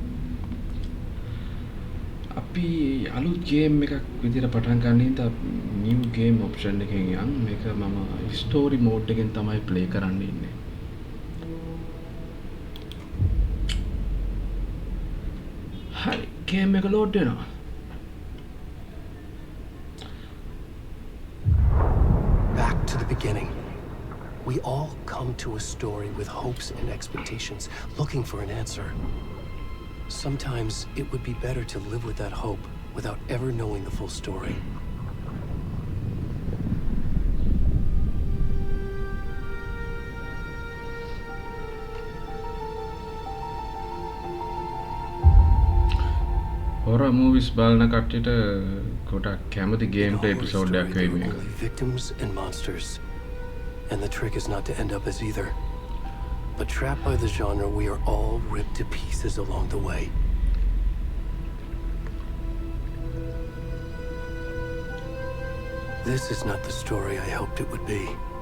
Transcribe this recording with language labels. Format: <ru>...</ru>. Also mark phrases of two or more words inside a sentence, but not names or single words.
<si>අපි අලුත් game එකක් විදිහට පටන් ගන්න හින්දා</si> <en>new game option</en> <si>එකෙන් යන් මේක මම</si> <en>story mode</en> <si>එකෙන් තමයි play කරන්න ඉන්නේ. හරි game එක load වෙනවා.</si> <en>Back to the beginning. We all come to a story with hopes and expectations, looking for an answer. Sometimes it would be better to live with that hope without ever knowing the full story. Horror movies</en> <si>බලන කට්ටියට ගොඩක් කැමති</si> <en>gameplay episode</en> <si>එකක් වෙයි මේක.</si> <en>Victims and monsters. And the trick is not to end up as either. But trapped by the genre, we are all ripped to pieces along the way. This is not the story I hoped it would be.</en>